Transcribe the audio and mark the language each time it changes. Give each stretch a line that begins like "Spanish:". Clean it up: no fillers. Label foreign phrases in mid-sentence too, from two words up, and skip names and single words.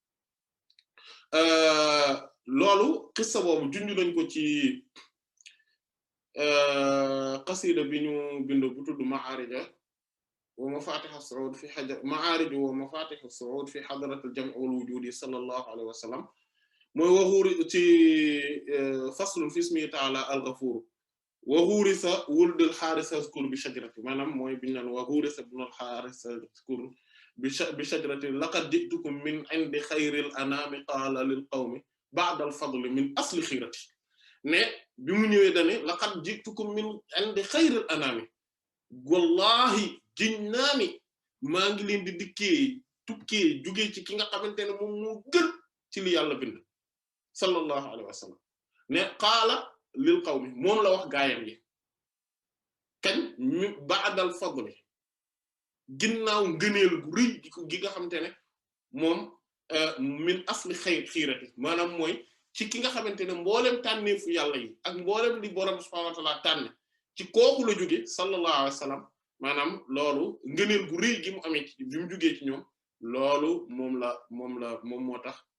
Wolof: loolu xissa boobu junju nañ ko ci qasida bi ñu bind bu tudd
Arabic: Ma'aarij wa Mafatih as-Su'ud fi Ma'aarij wa Mafatih as-Su'ud في حضرة الجمع والوجود صلى الله عليه وسلم
Wolof: mooy waxuuri ci
Arabic: فصل في اسمه تعالى الغفور وغرس ولد الحارث اذكر بالشجرة
Wolof: maanaam mooy biñu naan
Arabic: وغرس ابن الحارث اذكر بالشجرة لقد جئتكم من عند خير الأنام قال للقوم بعد الفضل من أصل خيرة
Wolof: ne bi mu ñëwee dane
Arabic: laqad جئتكم من عند خير الأنام
Wolof: wallahi jinnaani maa ngi leen di tukkee jugee ci ki nga xamante ne moom moo gën ci li yàlla bind
Arabic: صلى الله عليه وسلم
Wolof: ne
Arabic: قال للقوم
Wolof: moom la wax gaayam yi kañ mi
Arabic: بعد الفضل
Wolof: ginnaaw ngëneel gu rëy gi nga xamante ne moom
Arabic: من أصل خيرة
Wolof: maanaam mooy ci ki nga xamante ne mboolem tànneefu yàlla yi ak mboolem li borom
Arabic: سبحانه وتعالى
Wolof: tànn ci kooku la jóge
Arabic: صلى الله عليه وسلم
Wolof: maanaam loolu ngëneel gu rëy gi mu amee ci bi mu jógee ci ñoom loolu moom moo tax